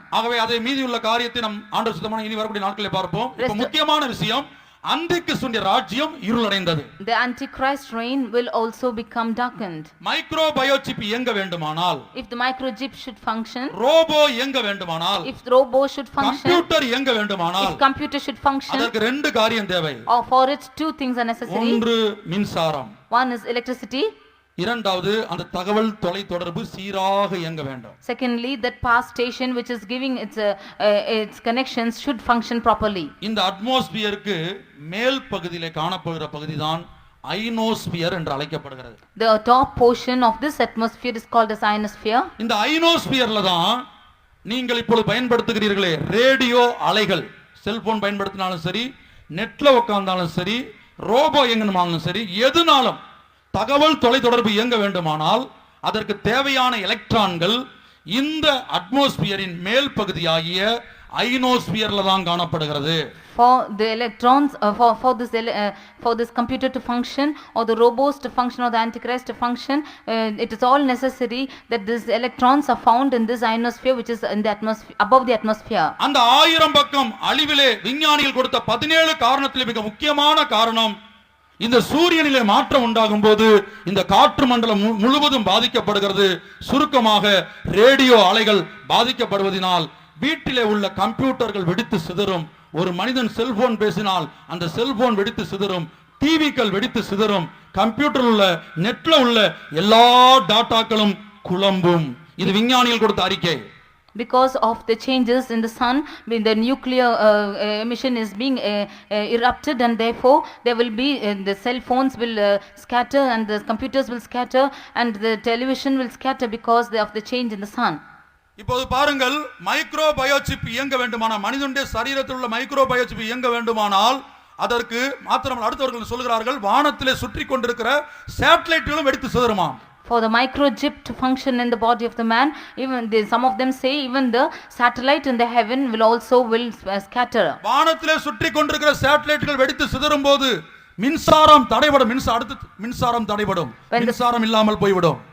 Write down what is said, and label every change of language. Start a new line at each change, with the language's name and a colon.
Tamil: ஆகவே அதை மீதியுள்ள காரியத்தை நாம் ஆண்டவர் சுத்தமான இனி வரக்கூடிய நாட்களில் பார்ப்போம். இப்போ முக்கியமான விஷயம், அந்திகிறிஸ்துவின் ராஜ்யம் இருளடைந்தது.
English: The antichrist reign will also become darkened.
Tamil: மைக்ரோபயோசிப் இயங்க வேண்டுமானால்,
English: if the microchip should function,
Tamil: robot இயங்க வேண்டுமானால்,
English: if the robo should function,
Tamil: computer இயங்க வேண்டுமானால்,
English: if computer should function,
Tamil: அதற்கு ரெண்டு காரியம் தேவை.
English: or for it two things are necessary.
Tamil: ஒன்று மின்சாரம்,
English: one is electricity,
Tamil: இரண்டாவது அந்த தகவல் தொலை தொடர்பு சீராக இயங்க வேண்டும்.
English: secondly that power station which is giving its connections should function properly.
Tamil: இந்த அட்மாஸ்பியருக்கு மேல் பகுதியிலே காணப்படுகிற பகுதிதான் ஐனோஸ்பியர் என்று அழைக்கப்படுகிறது.
English: The top portion of this atmosphere is called as ionosphere.
Tamil: இந்த ஐனோஸ்பியர்ல தான் நீங்கள் இப்பொழுது பயன்படுத்துகிறீர்களே ரேடியோ அலைகள், செல்போன் பயன்படுத்தினாலும் சரி, நெட்ல உட்கார்ந்தாலும் சரி, ரோபோ இயங்கணுமானாலும் சரி, எதுனாலும் தகவல் தொலைத்தொடர்பு இயங்க வேண்டுமானால் அதற்கு தேவையான எலக்ட்ரான்கள் இந்த அட்மாஸ்பியரின் மேல் பகுதியாகிய ஐனோஸ்பியர்ல தான் காணப்படுகிறது.
English: For the electrons for this computer to function or the robots to function or the antichrist to function, it is all necessary that these electrons are found in this ionosphere which is in the atmosphere, above the atmosphere.
Tamil: அந்த 1000 பக்கம் அழிவிலே விஞ்ஞானிகள் கொடுத்த 17 காரணத்தில் மிக முக்கியமான காரணம், இந்த சூரியனிலே மாற்றம் உண்டாகும் போது இந்த காற்று மண்டலம் முழுவதும் பாதிக்கப்படுகிறது. சுருக்கமாக ரேடியோ அலைகள் பாதிக்கப்படுவதனால் வீட்டிலே உள்ள கம்ப்யூட்டர்கள் வெடித்து சிதறும். ஒரு மனிதன் செல்போன் பேசினால் அந்த செல்போன் வெடித்து சிதறும், டிவிக்கள் வெடித்து சிதறும், கம்ப்யூட்டர் உள்ள நெட்ல உள்ள எல்லா டாட்டாக்களும் குழம்பும். இது விஞ்ஞானிகள் கொடுத்த அறிக்கை.
English: Because of the changes in the sun, when the nuclear emission is being erupted, and therefore there will be the cell phones will scatter and the computers will scatter and the television will scatter because of the change in the sun.
Tamil: இப்போது பாருங்கள், மைக்ரோபயோசிப் இயங்க வேண்டுமானால், மனிதனுடைய சரீரத்தில் உள்ள மைக்ரோபயோசிப் இயங்க வேண்டுமானால் அதற்கு மாத்திரமல்ல, அடுத்தவர்கள் சொல்கிறார்கள் வானத்திலே சுற்றி கொண்டிருக்கிற சேட்டலைட்டுகளும் வெடித்து சிதறுமா.
English: For the microchip to function in the body of the man, some of them say even the satellite in the heaven will also scatter.
Tamil: வானத்திலே சுற்றி கொண்டிருக்கிற சேட்டலைட்டுகள் வெடித்து சிதறும் போது மின்சாரம் தடைபடும். மின்சாரம் தடைபடும், மின்சாரம் இல்லாமல் போய்விடும்.